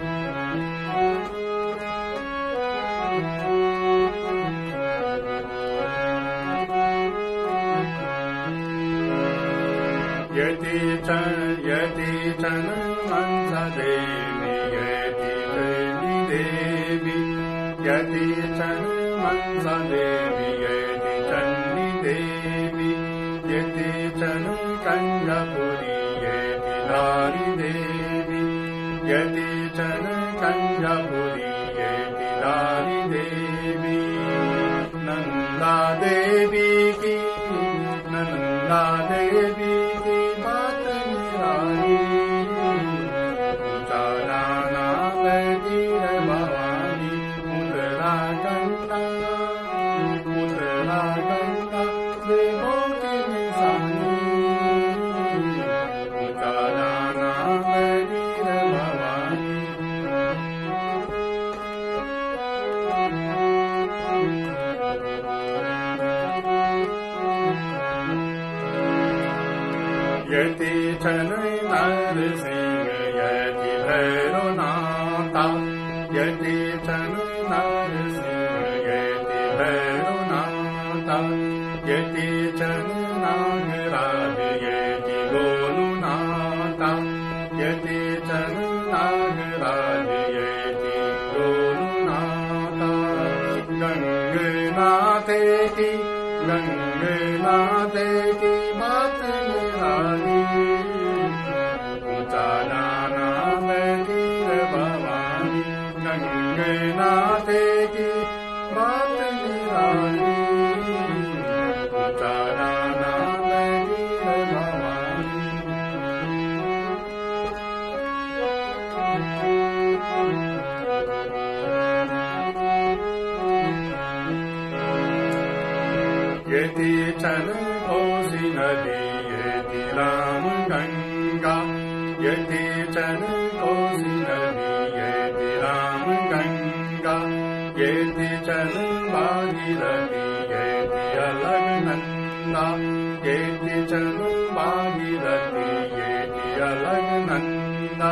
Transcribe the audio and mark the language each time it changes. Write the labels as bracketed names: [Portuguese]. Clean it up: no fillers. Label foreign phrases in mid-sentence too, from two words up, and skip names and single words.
[Garhwali] यति छन मनसा देवी, यति चंडी देवी, यति छन मनसा देवी, यति चंडी देवी, यति छन कंजपुरी, यति दारी देवी, यति छन कंजपुरी, यति दारी देवी। [Hindi] नंदा देवी की बात निराली, उनका नाम बैठी रे भवानी। उत्तराखंडा देवों की निशानी, उनका नाम बैठी रे भवानी। [Garhwali] यति छन नरसिंह, यति भैरवनाथा, यति छन नरसिंह, यति भैरवनाथा, यति छन नागराज, यति गोलुनाथा, यति छन नागराज, यति गोलुनाथा। [Hindi] गंगनाथे की बात निराली, उनका नाम बैठी रे भवानी। गंगनाथे की बात निराली, उनका नाम बैठी रे भवानी। [Garhwali] यति छन कोसी नदी, यति राम गंगा, यति छन कोसी नदी, यति राम गंगा, यति छन भागीरथी, यति अलकनंदा, यति छन भागीरथी, यति अलकनंदा।